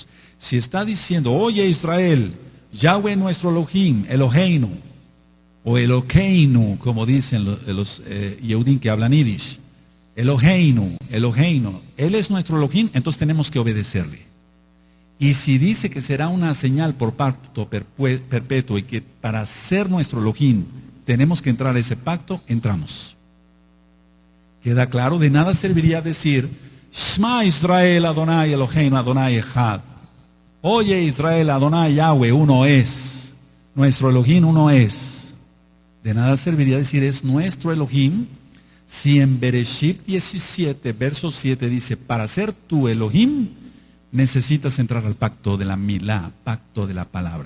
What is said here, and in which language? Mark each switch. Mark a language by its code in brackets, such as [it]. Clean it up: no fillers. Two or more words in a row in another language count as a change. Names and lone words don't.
[es] Si está diciendo, oye Israel, Yahweh nuestro Elohim, Eloheinu, o Elokeinu, como dicen los Yehudim que hablan Yiddish, Eloheinu, Él es nuestro Elohim, entonces tenemos que obedecerle. Y si dice que será una señal por pacto perpetuo y que para ser nuestro Elohim tenemos que entrar a ese pacto, entramos. ¿Queda claro? De nada serviría decir, [he] שמע ישראל אדוני אלוהינו אדוני אחד. [es] Oye Israel, Adonai Yahweh, uno es. Nuestro Elohim uno es. De nada serviría decir, es nuestro Elohim, si en Bereshit 17, verso 7 dice, para ser tu Elohim, necesitas entrar al pacto de la milá, pacto de la palabra.